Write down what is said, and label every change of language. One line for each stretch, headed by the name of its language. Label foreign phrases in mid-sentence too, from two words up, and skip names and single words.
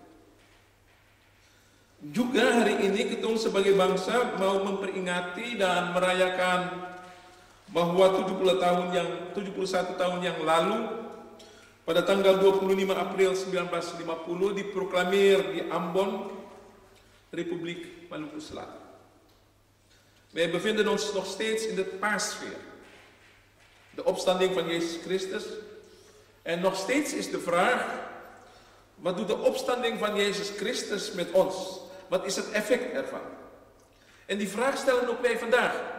Ambonese Malay: Juga hari ini ketong sebagai bangsa mau memperingati dan merayakan bahwa 71 tahun yang lalu pada tanggal 25 April 1950 diproklamir di Ambon, Republiek Maluku Selatan.
Dutch: Wij bevinden ons nog steeds in de paassfeer. De opstanding van Jezus Christus. En nog steeds is de vraag, wat doet de opstanding van Jezus Christus met ons? Wat is het effect ervan? En die vraag stellen ook wij vandaag.